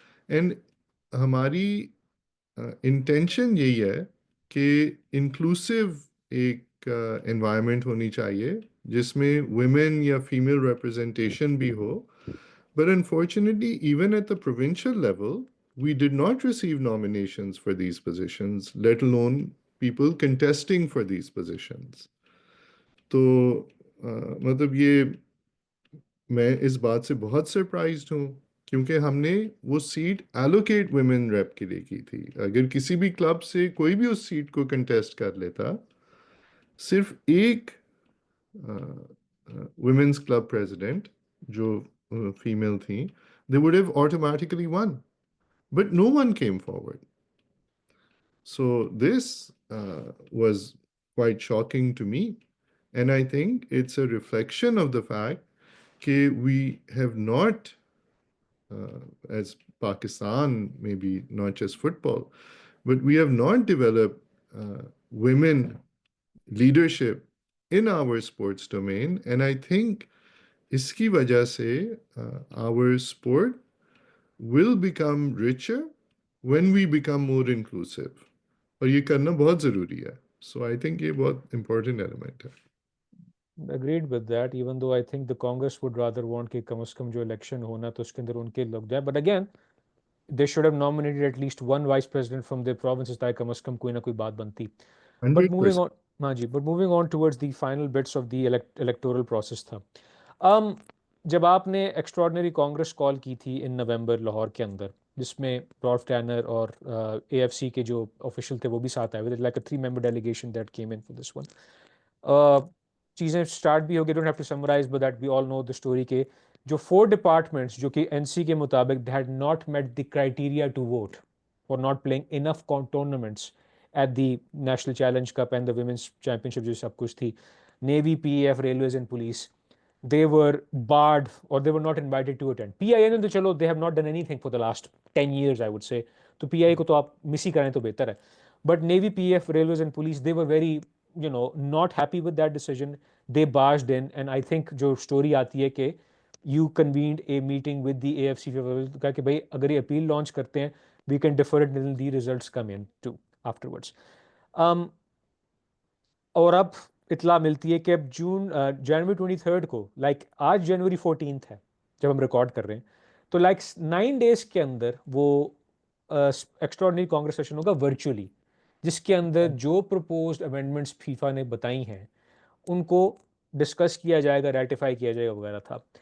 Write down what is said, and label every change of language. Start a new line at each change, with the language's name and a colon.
Urdu: And ہماری intention یہی ہے کہ انکلوسیو ایک انوائرمنٹ ہونی چاہیے جس میں ویمن یا فیمیل ریپرزنٹیشن بھی ہو.
English: But unfortunately, even at the provincial level, we did not receive nominations for these positions, let alone people contesting for these positions.
Urdu: تو مطلب یہ میں اس بات سے بہت سرپرائزڈ ہوں کیونکہ ہم نے وہ سیٹ ایلوکیٹ ویمن ریپ کے لیے کی تھی. اگر کسی بھی کلب سے کوئی بھی اس سیٹ کو کنٹیسٹ کر لیتا, صرف ایک ویمنس کلب پریزیڈنٹ جو فیمیل تھیں,
English: they would have automatically won. But no one came forward. So this was quite shocking to me. And I think it's a reflection of the fact that we have not, as Pakistan, maybe not just football, but we have not developed women leadership in our sports domain. And I think
Urdu: اس کی وجہ سے
English: our sport will become richer when we become more inclusive.
Urdu: اور یہ کرنا بہت ضروری ہے.
English: So I think
Urdu: یہ بہت
English: important element ہے. Agreed with that, even though I think the Congress would rather want
Urdu: کہ کم از کم جو الیکشن ہونا تو اس کے اندر ان کے لگ جائے.
English: But again, they should have nominated at least one vice president from their provinces
Urdu: تاکہ کم از کم کوئی نہ کوئی بات بنتی.
English: But moving 100%. on,
Urdu: ہاں جی,
English: but moving on towards the final bits of the electoral process تھا.
Urdu: جب آپ نے ایکسٹراڈنری کانگریس کال کی تھی ان نومبر لاہور کے اندر, جس میں رالف ٹینر اور اے ایف سی کے جو آفیشل تھے وہ بھی ساتھ آئے, like a
English: 3 member delegation that came in for this one.
Urdu: چیزیں اسٹارٹ بھی ہو گئی,
English: don't have to summarize but that we all know the story
Urdu: کہ جو 4 ڈپارٹمنٹس جو کہ این سی کے مطابق
English: they had not met the criteria to vote for not playing enough tournaments at the
Urdu: national challenge cup and the women's champion شپ جو سب کچھ تھی, navy, P A F, railways and police,
English: they were barred or they were not invited to attend. PIA
Urdu: نے تو چلو
English: they have not done anything for the last 10 years I would say,
Urdu: تو PIA کو تو آپ مس ہی کریں تو بہتر ہے.
English: But Navy, PF, Railways and Police, they were very, not happy with that decision. They barged in and I think جو story
Urdu: آتی ہے کہ
English: you convened a meeting with the AFC
Urdu: کہا کہ بھائی اگر یہ اپیل لانچ کرتے ہیں
English: we can defer it until the results come in too afterwards.
Urdu: اور اب اطلاع ملتی ہے کہ اب جنوری 23 کو, لائک آج جنوری 14 ہے جب ہم ریکارڈ کر رہے ہیں, تو لائک 9 days کے اندر وہ ایکسٹراڈنری کانگریس سیشن ہوگا ورچولی, جس کے اندر جو پروپوزڈ امینڈمنٹس فیفا نے بتائی ہیں ان کو ڈسکس کیا جائے گا, ریٹیفائی کیا جائے گا وغیرہ تھا.